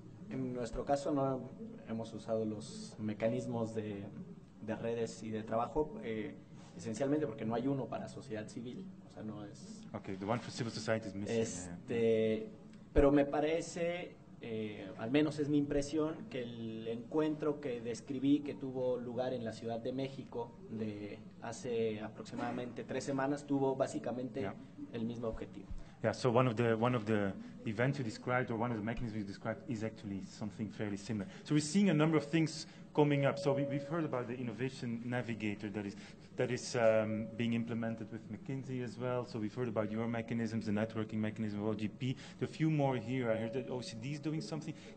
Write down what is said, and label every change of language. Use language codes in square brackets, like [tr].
[es] En nuestro caso no hemos usado los mecanismos de redes y de trabajo, esencialmente porque no hay uno para sociedad civil. O sea, no es... [en] Okay, the one for civil society is missing. [es] Pero me parece, al menos es mi impresión, que el encuentro que describí que tuvo lugar en la Ciudad de México de hace aproximadamente 3 semanas tuvo básicamente el mismo objetivo. [en] Yeah, so one of the events you described, or one of the mechanisms you described, is actually something fairly similar. So we're seeing a number of things coming up. So we've heard about the innovation navigator that is being implemented with McKinsey as well. So we've heard about your mechanisms, the networking mechanism of OGP. There are a few more here. I heard that OECD is doing something.